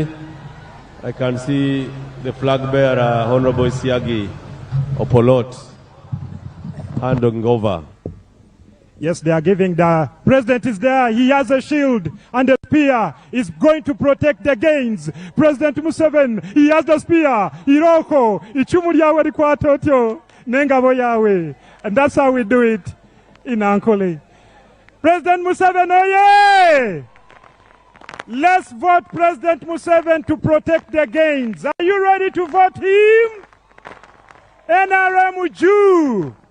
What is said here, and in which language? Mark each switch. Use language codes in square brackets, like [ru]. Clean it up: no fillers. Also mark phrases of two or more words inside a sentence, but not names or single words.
[en] I can see the flag bearer, Honorable Siagi Opolot, handing over. Yes, they are giving. The president is there. He has a shield and a spear. Is going to protect the gains. President Museveni, he has the spear. [nyn] Iroko, ichumu lyawe likwatotyo, nengabo yawe. [en] And that's how we do it in Ankole. President Museveni, oye! Let's vote President Museveni to protect the gains. Are you ready to vote him? NRM Jew.